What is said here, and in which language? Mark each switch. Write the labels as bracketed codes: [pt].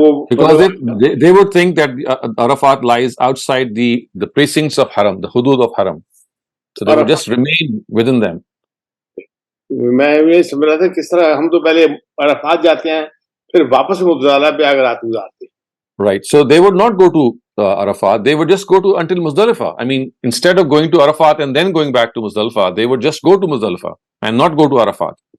[en] Because they would think that Arafat lies outside the precincts of Haram, the hudud of Haram. So they would just remain within them. [hi] मैं ये समझ रहा था किस तरह हम तो पहले अराफात जाते हैं फिर वापस मुज़्ज़िला पे आकर रात गुजारते हैं। [en] Right. So they would not go to Arafat. They would just go to until Muzdalifah. I mean, instead of going to Arafat and then going back to Muzdalifah, they would just go to Muzdalifah and not go to Arafat.